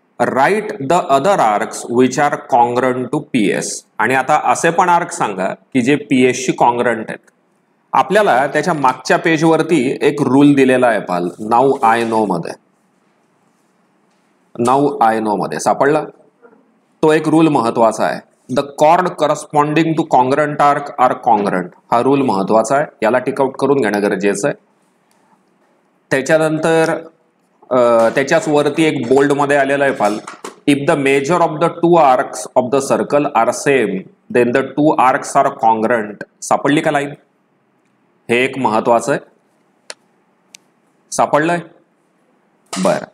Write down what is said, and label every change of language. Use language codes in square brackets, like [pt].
[en] Right the other arcs which are congruent to PS. [mr] आणि आता असे पण आर्क सांगा की जे PS शी कॉन्ग्रंट आहेत. आपल्याला त्याच्या मागच्या पेजवरती एक रूल दिलेला आहे पाल, नाऊ आय नो मध्ये. नाऊ आय नो मध्ये सापडला तो एक रूल महत्वाचा आहे. [en] The chord corresponding to congruent arc are congruent. [mr] हा रूल महत्वाचा आहे, याला टिकआउट करून घेणं गरजेचं आहे. त्याच्यानंतर त्याच्याच वरती एक बोल्ड मध्ये आलेला आहे पाल, [en] If the measure of the two arcs of the circle are same then the two arcs are congruent. [mr] सापडली का लाईन? हे एक महत्वाचं आहे. सापडलंय? बर.